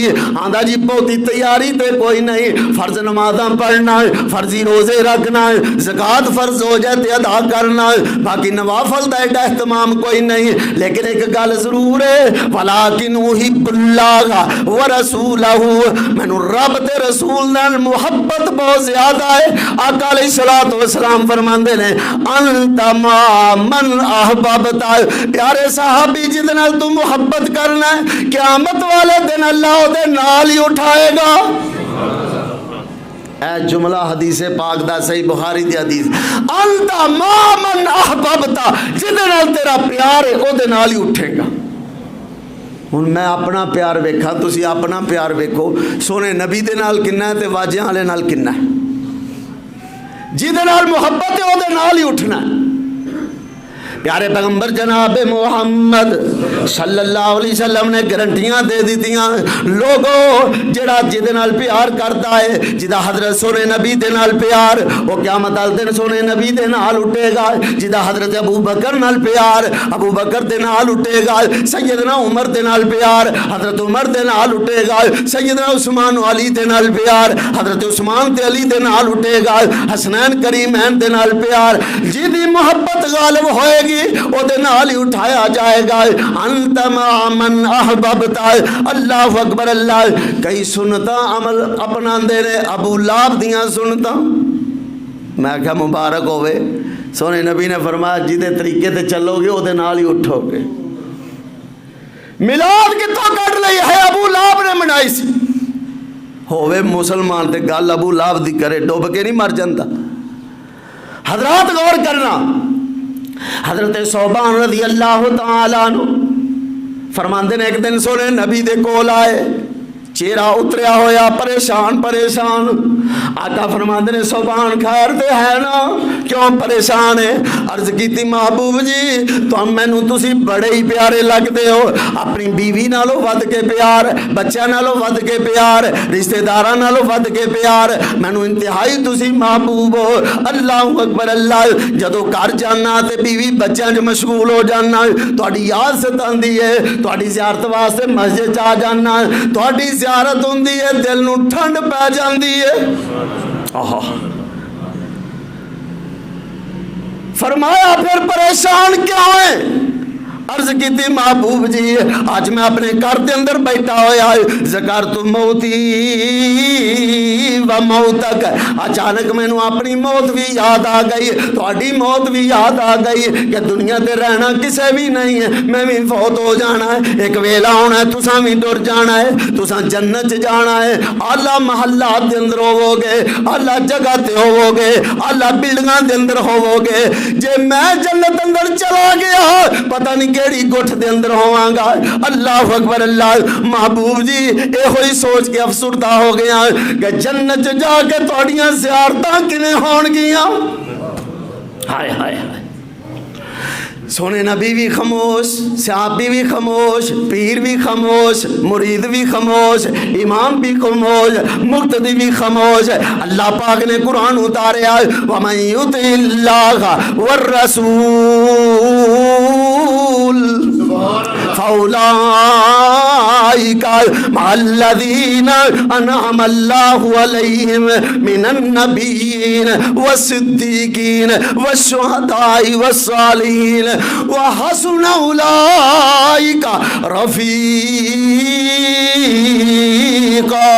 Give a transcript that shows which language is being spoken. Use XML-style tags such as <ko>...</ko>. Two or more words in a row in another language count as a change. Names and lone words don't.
<pa>آندا جی بہتی تیاری تے کوئی نہیں، فرض نمازاں پڑھنا ہے، فرضی روزے رکھنا ہے، زکوٰۃ فرض ہو جائے تے ادا کرنا ہے، باقی نوافل دا ایڈا اہتمام کوئی نہیں، لیکن ایک گل ضرور ہے،</pa> <ar>ولیکن احب اللہ ورسولہ،</ar> <pa>میں رب تے رسول نال محبت بہت زیادہ ہے۔ آقا</pa> <ar>علیہ الصلوۃ والسلام</ar> <pa>فرماندے نے</pa> <ar>انت ما من احببت،</ar> <pa>پیارے صحابی جس نال تو محبت کرنا ہے قیامت والے دن اللہ دے نال ہی اٹھائے گا۔ اے جملہ حدیث پاک دا صحیح بخاری دی حدیث،</pa> <ar>انت ما من احببت،</ar> <pa>جس نال تیرا پیار ہے او دے نال ہی اٹھے گا۔ ہن میں اپنا پیار ویکھا، تسی اپنا پیار ویکھو، سونے نبی دے نال کنا ہے تے واجیاں والے نال کنا ہے؟ جہدے نال محبت ہے او دے نال ہی اٹھنا ہے۔ پیارے پیغمبر جناب محمد</pa> <ar>صلی اللہ علیہ وسلم</ar> <pa>نے گارنٹیاں دے دیتیاں، لوگو جڑا جہدے نال پیار کرتا ہے، جدا حضرت سونے نبی دے نال پیار، وہ قیامت والے دن سونے نبی دے نال اٹھے گا۔ جدا حضرت ابو بکر نال پیار، ابو بکر دے نال اٹھے گا۔ سیدنا عمر دے نال پیار، حضرت عمر دے نال اٹھے گا۔ سیدنا عثمان و علی دے نال پیار، حضرت عثمان تے علی دے نال اٹھے گا۔ حسنین کریمین دے نال پیار، جدی محبت غالب ہوئے گی او دے نال ہی اٹھایا جائے گا۔</pa> <ar>انت ما من احببت، اللہ اکبر اللہ۔</ar> <pa>کئی سنتا عمل اپنا دے رہے، ابو لہب دیاں سنتا، میں کہا مبارک ہوئے، سونے نبی نے فرمایا جدے طریقے تے چلو گے او دے نال ہی اٹھو گے۔ میلاد کتوں کٹ لئی ہے؟ ابو لہب نے منائی سی، ہوئے مسلمان تے گل ابو لہب دی کرے ڈوب کے نہیں مر جاندا۔ حضرات غور کرنا، حضرت صوبان</pa> <ar>رضی اللہ تعالیٰ عنہ</ar> <pa>فرماندے نے ایک دن سونے نبی دے کول آئے، چہرہ اتریا ہویا پریشان پریشان۔ آقا فرماندے نے صوبان خیر تے ہے نا، کیوں پریشان ہے؟ عرض کیتی محبوب جی تو مینوں تسی بڑے ہی پیارے لگتے ہو، اپنی بیوی نالوں ود کے پیار، بچہ نالوں ود کے پیار، رشتہ داراں نالوں ود کے پیار، مینوں انتہائی تسی محبوب ہو۔</pa> <ar>اللہ اکبر اللہ،</ar> <pa>جدوں گھر جانا تے بیوی بچیاں جو مشغول ہو جانا، تہاڈی یاد ستاندی ہے، تہاڈی زیارت واسطے مسجد چ آ جانا، تہاڈی زیارت ہوندی ہے، دل نو ٹھنڈ پی جاندی ہے۔ فرمایا پھر پریشان کیوں ہے؟ عرض کی تھی محبوب جی آج میں اپنے گھر دے اندر بیٹھا ہویا ہے،</pa> <ar>ذکرت موتی و موتک،</ar> <pa>اچانک میں نو اپنی موت بھی یاد آ گئی، تہاڈی موت بھی یاد آ گئی کہ دنیا تے رہنا کسے بھی نہیں ہے، میں بھی فوت ہو جانا ہے، ایک ویلا ہونا ہے، تساں بھی ٹر جانا ہے، تساں جنت جانا ہے، اعلیٰ محلات دے اندر ہوو گے، اعلیٰ جگہ تے ہوو گے، اعلیٰ بلڈنگاں دے اندر ہوو گے۔ جے میں جنت اندر چلا گیا پتہ نہیں کیڑی گٹھ دے اندر ہوواں گا۔</pa> <ar>اللہ اکبر اللہ،</ar> <pa>محبوب جی اے ہوئی سوچ کے افسردہ ہو گیا کہ جنت جا کے تہاڈیاں زیارتاں کنے ہون گیاں۔ ہائے ہائے ہائے، سونے نبی بھی خاموش، صحابی بھی خاموش، پیر بھی خاموش، مرید بھی خاموش، امام بھی خاموش، مقتدی بھی خاموش. اللہ پاک نے قرآن اتاریا</pa> <ar>وَمَن يُطِعِ اللَّهَ وَالرَّسُولَ فَأُولَٰئِكَ مَعَ الَّذِينَ أَنْعَمَ اللَّهُ عَلَيْهِم مِّنَ النَّبِيِّينَ وَالصِّدِّيقِينَ وَالشُّهَدَاءِ وَالصَّالِحِينَ وَحَسُنَ أُولَٰئِكَ رَفِيقًا.</ar>